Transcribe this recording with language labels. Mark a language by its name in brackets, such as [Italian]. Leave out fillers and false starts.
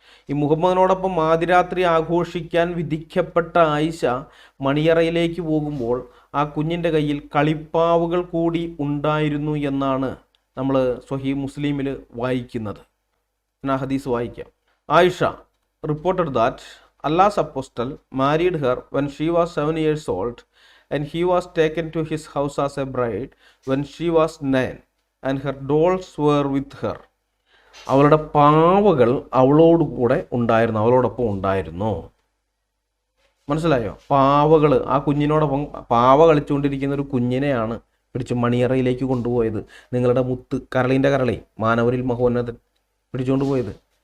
[Malayalam] ഈ മുഹമ്മദിനോടൊപ്പം ആദിരാത്രി ആഘോഷിക്കാൻ വിധിക്കപ്പെട്ട ആയിഷ മണിയറയിലേക്ക് പോകുമ്പോൾ ആ കുഞ്ഞിൻ്റെ കയ്യിൽ കളിപ്പാവുകൾ കൂടി ഉണ്ടായിരുന്നു എന്നാണ് നമ്മൾ സ്വഹീഹ് മുസ്ലിമിൽ വായിക്കുന്നത്. ഞാൻ ആ ഹദീസ് വായിക്കാം. [English] Aisha reported that Allah's apostle married her when she was 7 years old, and he was taken to his house as a bride when she was 9, and her dolls were with her. [Malayalam] അവളുടെ പാവകൾ അവളോടൊപ്പം ഉണ്ടായിരുന്നു. മനസ്സിലായോ? പാവകൾ ആ കുഞ്ഞിനോടൊപ്പം പാവ കളിച്ചുകൊണ്ടിരിക്കുന്ന ഒരു കുഞ്ഞിനെയാണ് പിടിച്ച് മണിയറയിലേക്ക് കൊണ്ടുപോയത്. നിങ്ങളുടെ മുത്ത് കരളി മാനവരിൽ മഹോന്നതൻ പിടിച്ചുകൊണ്ട് പോയത്.